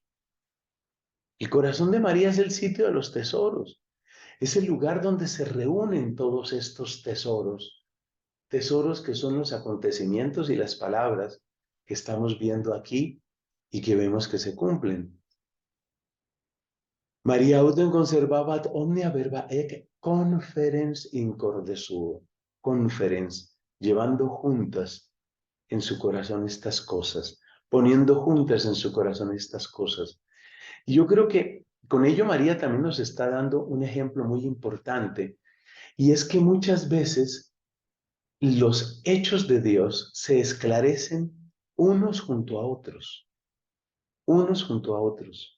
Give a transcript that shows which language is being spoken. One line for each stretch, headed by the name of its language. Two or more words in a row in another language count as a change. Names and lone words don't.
Spanish: El corazón de María es el sitio de los tesoros. Es el lugar donde se reúnen todos estos tesoros. Tesoros que son los acontecimientos y las palabras que estamos viendo aquí y que vemos que se cumplen.
Latin: María autem conservabat omnia verba ec conferens in corde suo.
Spanish: Conferens, llevando juntas en su corazón estas cosas, poniendo juntas en su corazón estas cosas. Y yo creo que con ello María también nos está dando un ejemplo muy importante, y es que muchas veces los hechos de Dios se esclarecen unos junto a otros, unos junto a otros.